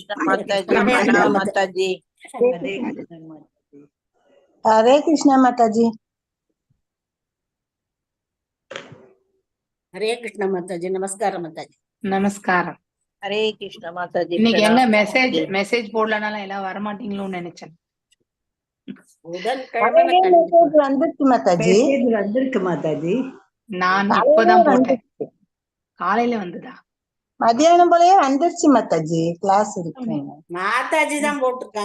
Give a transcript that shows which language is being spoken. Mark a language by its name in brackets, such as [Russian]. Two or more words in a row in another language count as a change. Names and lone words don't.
[Hindi] कृष्ण माता जी। हरे प्रणाम कृष्ण माता जी। हरे कृष्ण माता जी। हरे कृष्ण माता जी। नमस्कार माता जी। [Tamil] நமஸ்காரம். [Hindi] हरे कृष्ण माता जी। [Tamil] இன்னைக்கு [Hindi] प्रणाम [Tamil] எங்க [Hindi] माता जी। [Tamil] மெசேஜ் போடலனால எல்லாம் வரமாட்டீங்களோன்னு நினைச்சேன். புதன்கிழமை மெசேஜ் வந்துருச்சு மாதாஜி. மெசேஜ் வந்திருக்கு மாதாஜி. நான் இப்பதான் போட்டேன். காலையில வந்துதா? மத்தியானம் போலயே வந்துருச்சு மாதாஜி. கிளாஸ் இருக்கு மாதாஜி தான் போட்டிருக்காங்க.